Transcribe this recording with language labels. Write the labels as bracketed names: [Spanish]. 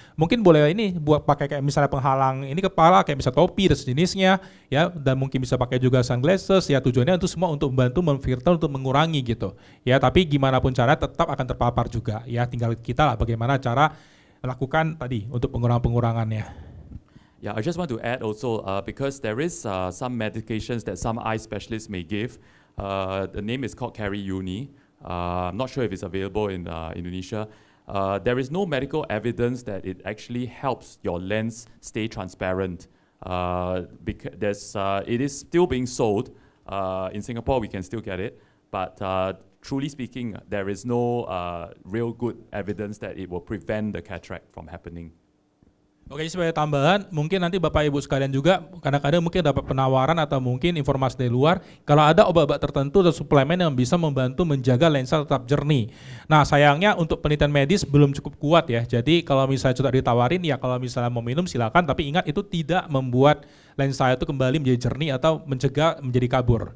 [Indonesian] Mungkin boleh ini buat pakai kayak misalnya penghalang ini kepala, kayak bisa topi dan sejenisnya ya, dan mungkin bisa pakai juga sunglasses ya, tujuannya itu semua untuk membantu memfilter, untuk mengurangi gitu. Ya, tapi gimana pun cara tetap akan terpapar juga ya, tinggal kita bagaimana cara lakukan tadi untuk pengurangannya. [English] Yeah, I just want to add also because there is some medications that some eye specialists may give. The name is called Carry Uni. I'm not sure if it's available in Indonesia. There is no medical evidence that it actually helps your lens stay transparent. Because it is still being sold. In Singapore, we can still get it, but truly speaking, there is no real good evidence that it will prevent the cataract from happening. [Indonesian] Oke, sebagai tambahan, mungkin nanti Bapak Ibu sekalian juga kadang-kadang mungkin dapat penawaran atau mungkin informasi dari luar kalau ada obat-obat tertentu atau suplemen yang bisa membantu menjaga lensa tetap jernih. Nah, sayangnya untuk penelitian medis belum cukup kuat ya. Jadi kalau misalnya sudah ditawarin ya kalau misalnya mau minum silakan, tapi ingat itu tidak membuat lensa itu kembali menjadi jernih atau mencegah menjadi kabur.